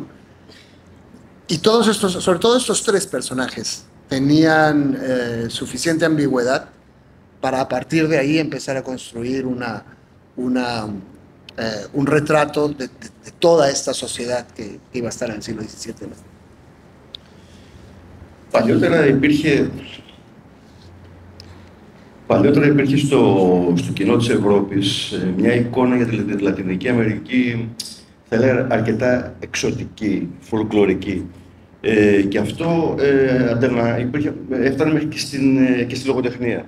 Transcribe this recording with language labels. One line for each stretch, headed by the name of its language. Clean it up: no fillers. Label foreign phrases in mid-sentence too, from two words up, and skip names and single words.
Spanish: Y todos estos, sobre todo estos tres personajes, tenían suficiente ambigüedad para a partir de ahí empezar a construir un retrato de toda esta sociedad que iba a estar en el siglo XVII.
Greek: Παλιότερα υπήρχε στο κοινό της Ευρώπης μια εικόνα για τη Λατινική Αμερική, θα έλεγα αρκετά εξωτική, φολκλωρική. Και αυτό έφτανε μέχρι και στη λογοτεχνία.